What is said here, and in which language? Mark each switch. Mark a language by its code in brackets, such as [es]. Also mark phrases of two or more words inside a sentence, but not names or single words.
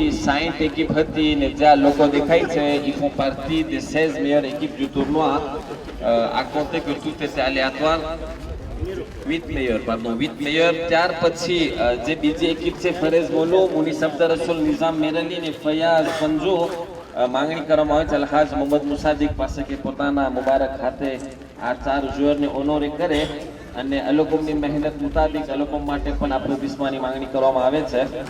[fr] 60 équipes [gu] હતી ને જ્યાં લોકો દેખાય છે [fr] ils font partie des 16 meilleures équipes du tournoi. À compter que tout était aléatoire. 8 meilleurs. [gu] ત્યાર પછી જે બીજી એકિપ છે ફરેઝ મોલુ, મુનીસ અબ્દર રસુલ, નિઝામ મેરલી ને ફયાઝ પંજુ. માંગણી કરવામાં આવે છે અલહાજ મોહમ્મદ મુસાદિક પાસે કે પોતાના મુબારક હાથે આ 4 જોરને ઓનોરે કરે અને અલોકોમની મહેનત મુતાબિક અલોકોમ માટે પણ એપ્લોડિસમેન્ટની માંગણી કરવામાં આવે છે.